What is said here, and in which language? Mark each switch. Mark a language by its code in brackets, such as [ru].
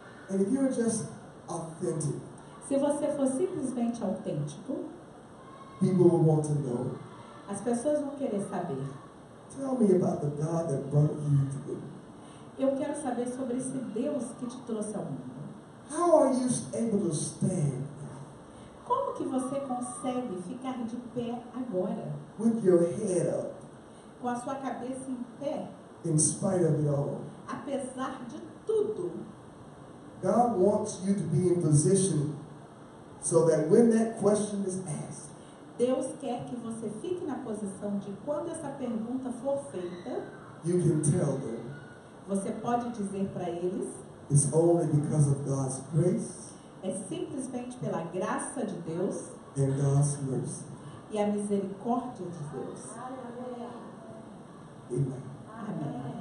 [en] And if you're just authentic, [pt] Se você for simplesmente autêntico, [en] people will want to know. [pt] as pessoas vão querer saber. [en] Tell me about the God that brought you to me. [pt] Eu quero saber sobre esse Deus que te trouxe ao mundo. [en] How are you able to stand [pt] Como que você consegue ficar de pé agora, [en] with your head up [pt] com a sua cabeça em pé, [en] in spite of it all? [pt] apesar de tudo? [en] God wants you to be in position so that when that question is asked, [pt] Deus quer que você fique na posição de quando essa pergunta for feita, [en] you can tell them [pt] você pode dizer para eles, [en] it's only because of God's grace [pt] é simplesmente pela graça de Deus [en] and God's mercy. [pt] e a misericórdia de Deus. [en] Amen. [pt] Amém.